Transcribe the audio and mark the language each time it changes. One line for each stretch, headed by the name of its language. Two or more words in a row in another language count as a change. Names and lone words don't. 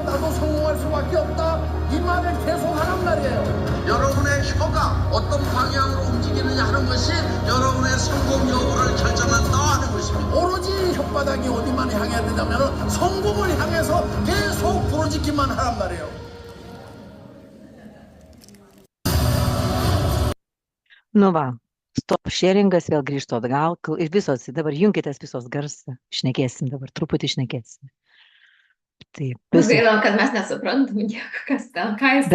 Korean: 나도 성공할 수밖에 없다. 이 말을 계속 하란 말이에요. 여러분의 혀가 어떤 방향으로 움직이느냐 하는 것이 여러분의 성공 여부를 결정한다 하는 것입니다. 오로지 혓바닥이 어디만 향해야 되냐면 성공을 향해서 계속 부러지기만 하란 말이에요.
Lithuanian: Nu va,
English: stop sharingas,
Lithuanian: vėl grįžtu atgal. Ir visos, dabar junkitės visos garsą. Šnekėsim dabar, truputį šnekėsim. Taip, visos. Gaila, kad mes nesuprantam nieko, kas ten, ką jis